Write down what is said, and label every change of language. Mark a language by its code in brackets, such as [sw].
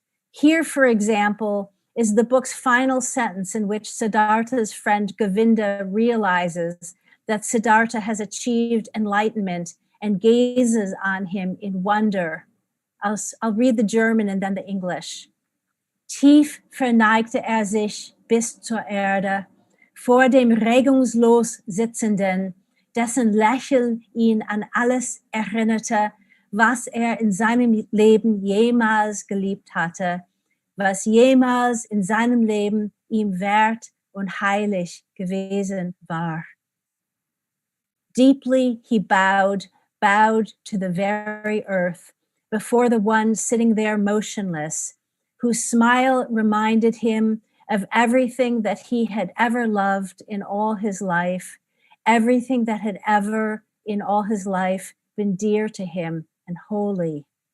[en] Here, for example, is the book's final sentence in which Siddhartha's friend Govinda realizes that Siddhartha has achieved enlightenment and gazes on him in wonder. I'll read the German and then the English. [de] Tief verneigte sich bis zur Erde, vor dem regungslos Sitzenden, dessen Lächeln ihn an alles erinnerte, was in seinem Leben jemals geliebt hatte, was jemals in seinem Leben ihm wert und heilig gewesen war. [en] Deeply he bowed to the very earth, before the one sitting there motionless, whose smile reminded him of everything that he had ever loved in all his life, everything that had ever in all his life been dear to him and holy.